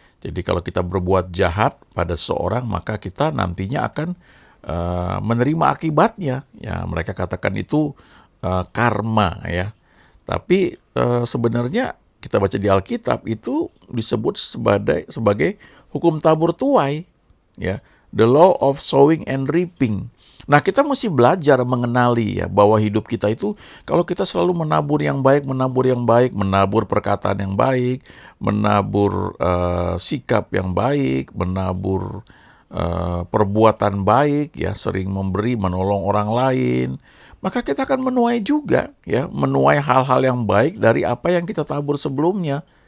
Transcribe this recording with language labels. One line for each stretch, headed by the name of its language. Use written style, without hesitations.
Indonesian: Jadi kalau kita berbuat jahat pada seorang, maka kita nantinya akan menerima akibatnya. Ya, mereka katakan itu karma ya. Tapi sebenarnya kita baca di Alkitab itu disebut sebagai hukum tabur tuai ya.
English: The law of sowing and reaping.
Indonesian: Nah, kita mesti belajar mengenali ya bahwa hidup kita itu kalau kita selalu menabur yang baik, menabur perkataan yang baik, menabur sikap yang baik, menabur perbuatan baik, ya sering memberi, menolong orang lain, maka kita akan menuai juga ya, menuai hal-hal yang baik dari apa yang kita tabur sebelumnya.